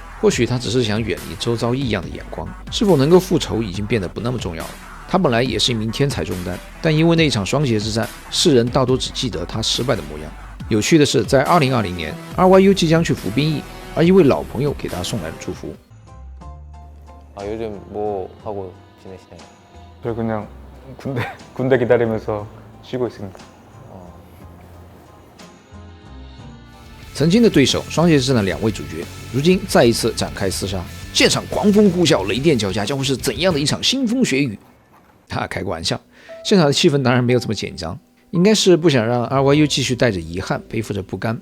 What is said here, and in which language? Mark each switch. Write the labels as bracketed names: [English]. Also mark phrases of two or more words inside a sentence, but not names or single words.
[Chinese] 或许他只是想远离周遭异样的眼光，是否能够复仇已经变得不那么重要了。他本来也是一名天才中单，但因为那一场双节之战，世人大多只记得他失败的模样。有趣的是，在2020年 RYU 即将去服兵役，而一位老朋友给他送来了祝福。 [Korean] 요즘 뭐 하고 지내시나요? 저 그냥 군대 기다리면서 쉬고 있습니다. [Chinese] 曾经的对手双节之战的两位主角，如今再一次展开厮杀，现场狂风呼啸，雷电交加，将会是怎样的一场腥风血雨？开个玩笑，现场的气氛当然没有这么紧张，应该是不想让 RYU 继续带着遗憾，背负着不甘。